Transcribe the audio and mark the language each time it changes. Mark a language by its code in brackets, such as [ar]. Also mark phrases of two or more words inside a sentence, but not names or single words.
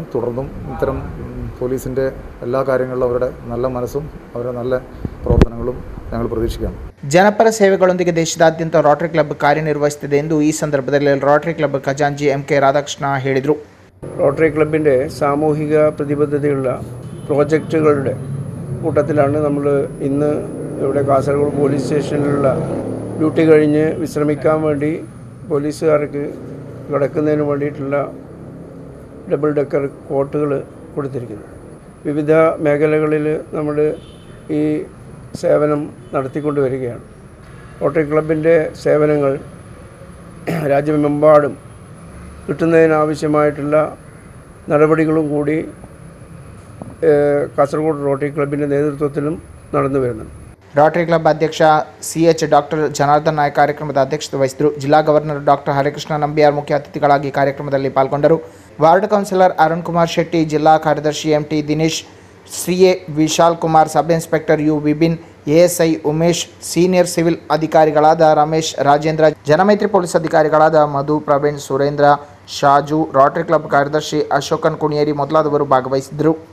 [ml] തുടർന്നും ഇത്തരം പോലീസിൻ്റെ എല്ലാ കാര്യങ്ങളിലും അവരുടെ നല്ല മനസ്സും അവരുടെ നല്ല പ്രവർത്തനങ്ങളും ഞങ്ങൾ പ്രതീക്ഷിക്കുകയാണ്. [kn] ಜನಪರ ಸೇವೆಗಳೊಂದಿಗೆ ದೇಶದಾದ್ಯಂತ ರೋಟರಿ ಕ್ಲಬ್ ಕಾರ್ಯನಿರ್ವಹಿಸುತ್ತಿದೆ ಎಂದು ಈ ಸಂದರ್ಭದಲ್ಲಿ ರೋಟರಿ ಕ್ಲಬ್ ಖಜಾಂಚಿ MK ರಾಧಾಕೃಷ್ಣ ಹೇಳಿದರು. [ml] റോട്ടറി ക്ലബിൻ്റെ സാമൂഹിക പ്രതിബദ്ധതയുള്ള പ്രോജക്റ്റുകളുടെ കൂട്ടത്തിലാണ് നമ്മൾ ഇന്ന് ഇവിടെ കാസർഗോഡ് പോലീസ് സ്റ്റേഷനിലുള്ള ഡ്യൂട്ടി കഴിഞ്ഞ് വിശ്രമിക്കാൻ വേണ്ടി പോലീസുകാർക്ക് കിടക്കുന്നതിന് വേണ്ടിയിട്ടുള്ള ഡബിൾ ഡെക്കർ കോട്ടുകൾ കൊടുത്തിരിക്കുന്നത്. വിവിധ മേഖലകളിൽ നമ്മൾ ഈ സേവനം നടത്തിക്കൊണ്ട് വരികയാണ്. റോട്ടറി ക്ലബിൻ്റെ സേവനങ്ങൾ രാജ്യമെമ്പാടും കിട്ടുന്നതിനാവശ്യമായിട്ടുള്ള നടപടികളും കൂടി കാസർഗോഡ് റോട്ടറി ക്ലബിൻ്റെ നേതൃത്വത്തിലും നടന്നു വരുന്നുണ്ട്. [kn] ರೋಟರಿ ಕ್ಲಬ್ ಅಧ್ಯಕ್ಷ CH ಡಾಕ್ಟರ್ ಜನಾರ್ದನ್ ನಾಯಕ್ ಕಾರ್ಯಕ್ರಮದ ಅಧ್ಯಕ್ಷತೆ ವಹಿಸಿದರು. ಜಿಲ್ಲಾ ಗವರ್ನರ್ ಡಾಕ್ಟರ್ ಹರಿಕೃಷ್ಣ ನಂಬಿಯಾರ್ ಮುಖ್ಯ ಅತಿಥಿಗಳಾಗಿ ಕಾರ್ಯಕ್ರಮದಲ್ಲಿ ಪಾಲ್ಗೊಂಡರು. ವಾರ್ಡ್ ಕೌನ್ಸಿಲರ್ ಅರುಣ್ ಕುಮಾರ್ ಶೆಟ್ಟಿ, ಜಿಲ್ಲಾ ಕಾರ್ಯದರ್ಶಿ MT ದಿನೇಶ್, CA ವಿಶಾಲ್ ಕುಮಾರ್, ಸಬ್ ಇನ್ಸ್ಪೆಕ್ಟರ್ U ವಿಪಿನ್, ASI ಉಮೇಶ್, ಸೀನಿಯರ್ ಸಿವಿಲ್ ಅಧಿಕಾರಿಗಳಾದ ರಮೇಶ್, ರಾಜೇಂದ್ರ, ಜನಮೈತ್ರಿ ಪೊಲೀಸ್ ಅಧಿಕಾರಿಗಳಾದ ಮಧು, ಪ್ರವೀಣ್, ಸುರೇಂದ್ರ, ಶಾಜು, ರೋಟರಿ ಕ್ಲಬ್ ಕಾರ್ಯದರ್ಶಿ ಅಶೋಕನ್ ಕುಣಿಯೇರಿ ಮೊದಲಾದವರು ಭಾಗವಹಿಸಿದ್ದರು.